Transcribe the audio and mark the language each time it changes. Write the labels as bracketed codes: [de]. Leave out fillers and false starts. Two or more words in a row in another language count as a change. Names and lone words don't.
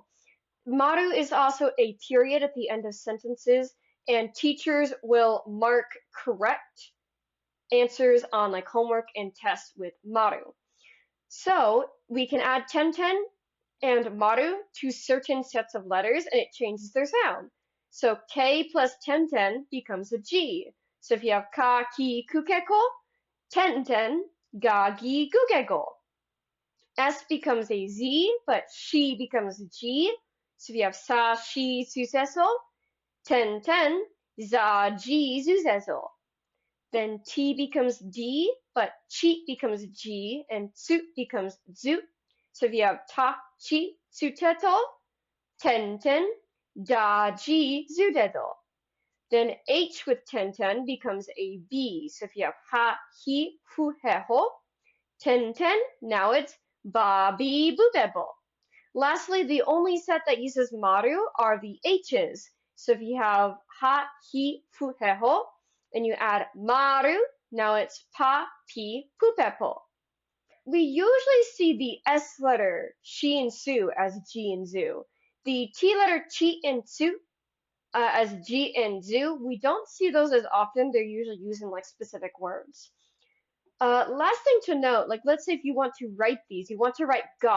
[en] Maru is also a period at the end of sentences, and teachers will mark correct answers on like homework and tests with Maru. So we can add ten and Maru to certain sets of letters, and it changes their sound. So K plus ten becomes a G. So if you have [ja] ka, ki, kukeko, [en] ten, [ja] ga, gi, gugego. [en] S becomes a Z, but she becomes a G. So if you have [ja] sa, shi, suceso, [en] ten, [ja] za, ji, zuzeso. [en] Then T becomes D, but chi becomes G, and tsu becomes zu. So if you have [ja] ta, chi, tsuteto, [en] ten, [ja] da, ji, zudedo. [en] Then H with ten becomes a B. So if you have [ja] ha, hi, fu, he, ho, [en] ten, now it's [ja] ba, bi, bubebo. [en] Lastly, the only set that uses maru are the H's. So if you have [ja] ha, hi, fu, he, ho, [en] and you add maru, now it's [ja] pa, pi, pupepo. [en] We usually see the S letter, shi and su, as ji and zu. The T letter, chi and tsu, as ji and zu. We don't see those as often. They're usually used in like specific words. Last thing to note, like let's say if you want to write these, you want to write ga.